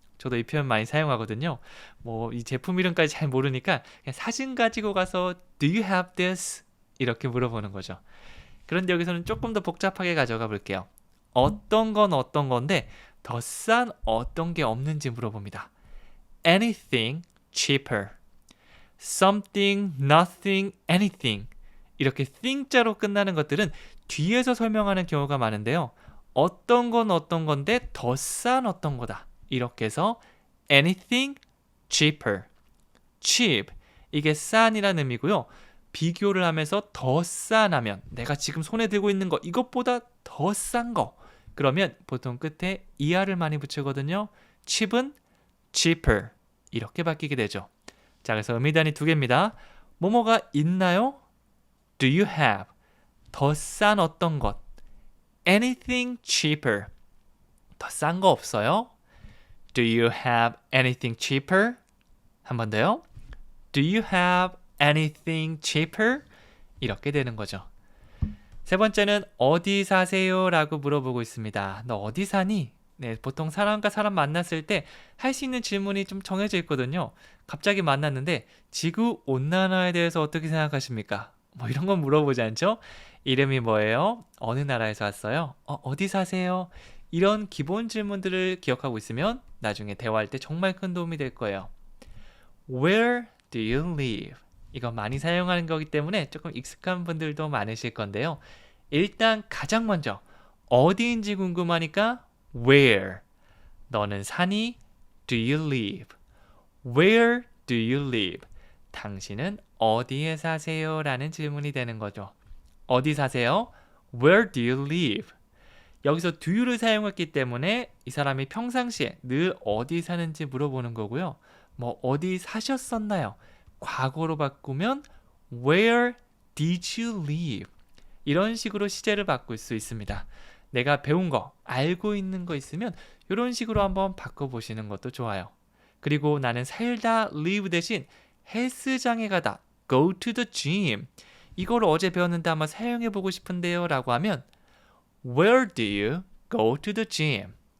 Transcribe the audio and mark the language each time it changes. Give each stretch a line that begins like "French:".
Korean: 저도 이 표현 많이 사용하거든요. 뭐 이 제품 이름까지 잘 모르니까 그냥 사진 가지고 가서
English: do you have this?
Korean: 이렇게 물어보는 거죠. 그런데 여기서는 조금 더 복잡하게 가져가 볼게요. 어떤 건 어떤 건데 더 싼 어떤 게 없는지 물어봅니다.
English: anything cheaper. something, nothing, anything.
Korean: 이렇게 thing자로 끝나는 것들은 뒤에서 설명하는 경우가 많은데요. 어떤 건 어떤 건데 더 싼 어떤 거다. 이렇게 해서
English: anything cheaper. cheap.
Korean: 이게 싼이라는 의미고요. 비교를 하면서 더 싼 하면 내가 지금 손에 들고 있는 거 이것보다 더 싼 거. 그러면 보통 끝에 er를 많이 붙이거든요. cheap은 cheaper. 이렇게 바뀌게 되죠. 자, 그래서 의미단위 두 개입니다. 뭐뭐가 있나요?
English: Do you have?
Korean: 더 싼 어떤 것.
English: Anything cheaper.
Korean: 더 싼 거 없어요?
English: Do you have anything cheaper?
Korean: 한 번 더요.
English: Do you have anything cheaper?
Korean: 이렇게 되는 거죠. 세 번째는 어디 사세요? 라고 물어보고 있습니다. 너 어디 사니? 네, 보통 사람과 사람 만났을 때 할 수 있는 질문이 좀 정해져 있거든요. 갑자기 만났는데 지구 온난화에 대해서 어떻게 생각하십니까? 뭐 이런 건 물어보지 않죠? 이름이 뭐예요? 어느 나라에서 왔어요? 어디 사세요? 이런 기본 질문들을 기억하고 있으면 나중에 대화할 때 정말 큰 도움이 될 거예요.
English: Where do you live?
Korean: 이거 많이 사용하는 거기 때문에 조금 익숙한 분들도 많으실 건데요. 일단 가장 먼저 어디인지 궁금하니까 Where? 너는 사니?
English: Do you live? Where do you live?
Korean: 당신은 어디에 사세요? 라는 질문이 되는 거죠. 어디 사세요?
English: Where do you live?
Korean: 여기서 do you를 사용했기 때문에 이 사람이 평상시에 늘 어디 사는지 물어보는 거고요. 뭐 어디 사셨었나요? 과거로 바꾸면
English: Where did you live?
Korean: 이런 식으로 시제를 바꿀 수 있습니다. 내가 배운 거, 알고 있는 거 있으면 이런 식으로 한번 바꿔보시는 것도 좋아요. 그리고 나는 살다 live 대신 헬스장에 가다
English: go to the gym.
Korean: 이걸 어제 배웠는데 한번 사용해보고 싶은데요 라고 하면
English: Where do you go to the gym?